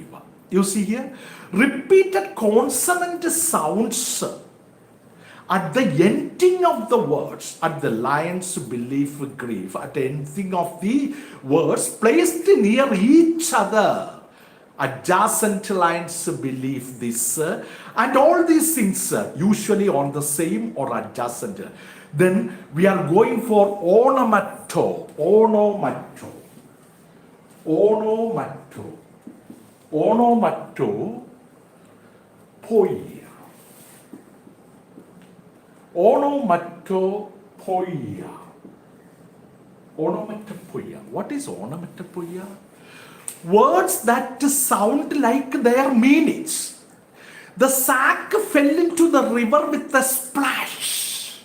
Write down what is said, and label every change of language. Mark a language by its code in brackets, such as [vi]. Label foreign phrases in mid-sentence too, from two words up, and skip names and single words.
[en] You see here, repeated consonant sounds at the ending of the words, at the lines belief, grief, at the ending of the words placed near each other. Adjacent lines believe this, and all these things usually on the same or adjacent. Then we are going for onomato, onomato, onomato, onomato, poia, onomatopoeia, onomatopoeia. What is onomatopoeia? Words that sound like their meanings. The sack fell into the river with a splash.